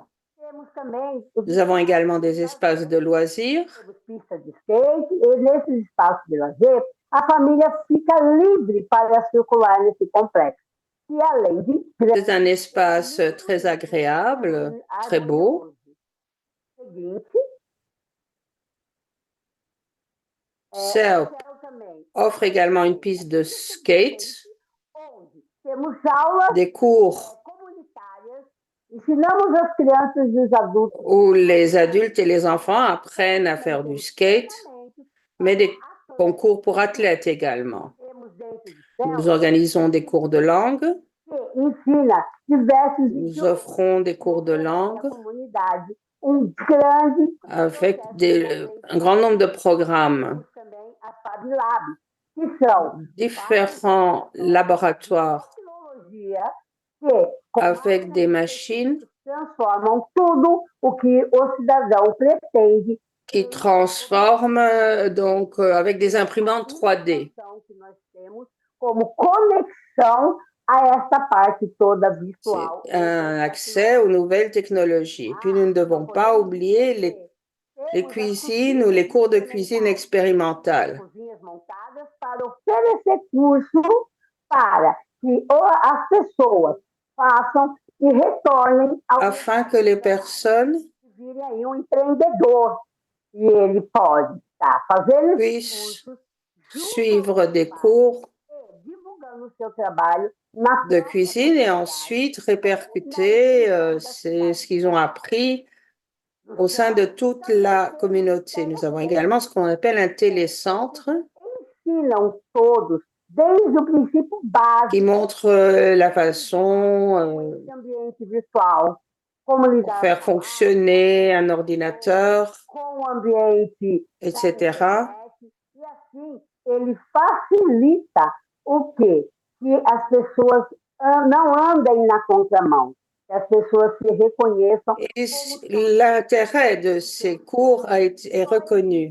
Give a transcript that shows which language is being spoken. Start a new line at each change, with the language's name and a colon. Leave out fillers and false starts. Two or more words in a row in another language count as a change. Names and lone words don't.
Portuguese: Temos também
French: Nous avons également des espaces de loisirs.
Portuguese: pistas de skate e nesses espaços de lazer a família fica livre para circular nesse complexo. E além de
French: C'est un espace très agréable, très beau.
Portuguese: Seguinte,
French: CELP offre également une piste de skate,
Portuguese: onde temos aulas
French: des cours
Portuguese: comunitárias, ensinamos as crianças e os adultos
French: où les adultes et les enfants apprennent à faire du skate, mais des concours pour athlètes également.
Portuguese: temos dentro do
French: Nous
Portuguese: céu
French: organisons des cours de langue,
Portuguese: que ensina diversos
French: nous offrons des cours de
Portuguese: da
French: langue
Portuguese: comunidade, grande
French: avec un grand nombre de programmes,
Portuguese: também a Fab Lab, que são
French: différents laboratoires
Portuguese: tecnologia que
French: avec des machines
Portuguese: transformam tudo o que o cidadão pretende
French: qui transforment donc avec des imprimantes 3D.
Portuguese: que nós temos como conexão a essa parte toda
French: C'est
Portuguese: virtual.
French: un accès aux nouvelles technologies. Et puis nous ne devons pas oublier les cuisines ou les cours de cuisine expérimentales,
Portuguese: Cozinhas montadas para oferecer curso para que as pessoas façam e retornem ao
French: afin que les personnes
Portuguese: vire aí um empreendedor. E ele pode estar fazendo esses
French: puissent
Portuguese: cursos,
French: suivre des cours
Portuguese: divulgando o seu trabalho na
French: de cuisine et ensuite répercuter ce qu'ils ont appris au sein de toute la communauté. Nous avons également ce qu'on appelle un télécentre
Portuguese: ensinam todos, desde o princípio básico
French: qui montre la façon
Portuguese: desse ambiente virtual, como
French: pour
Portuguese: lidar
French: faire fonctionner un ordinateur,
Portuguese: com o ambiente etc. e assim ele facilita o quê? Que as pessoas não andem na contramão, que as pessoas se reconheçam
French: Et l'intérêt de ces cours est reconnu.